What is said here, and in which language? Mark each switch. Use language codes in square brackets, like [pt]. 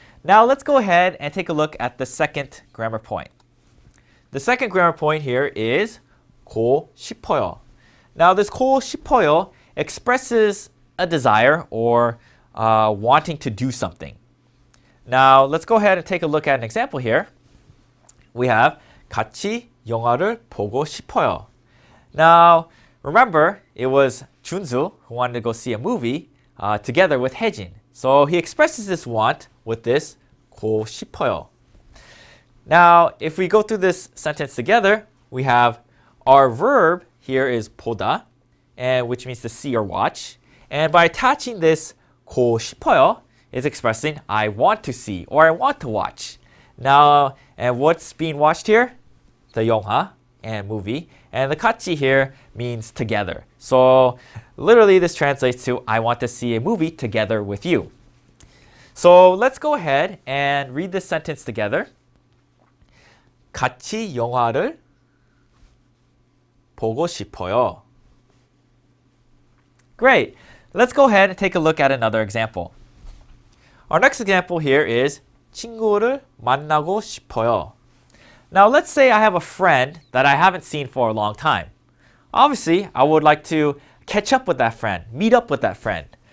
[en] Now let's go ahead and take a look at the second grammar point. The second grammar point here is 고 싶어요. Now this 고 싶어요 expresses a desire or wanting to do something. Now let's go ahead and take a look at an example here. We have [ko] 같이 영화를 보고 싶어요. [en] Now remember, it was Junsu who wanted to go see a movie together with Haejin. So he expresses this want with this 고 싶어요. Now, if we go through this sentence together, we have our verb here is 보다, and which means to see or watch. And by attaching this 고 싶어요, it's expressing I want to see or I want to watch. Now, and what's being watched here? The 영화 and movie. And the 같이 here means together. So literally this translates to I want to see a movie together with you. So let's go ahead and read this sentence together. [ko] 같이 영화를 보고 싶어요. [en] Great. Let's go ahead and take a look at another example. Our next example here is [ko] 친구를 만나고 싶어요. [en] Now let's say I have a friend that I haven't seen for a long time. Obviously, I would like to catch up with that friend, meet up with that friend.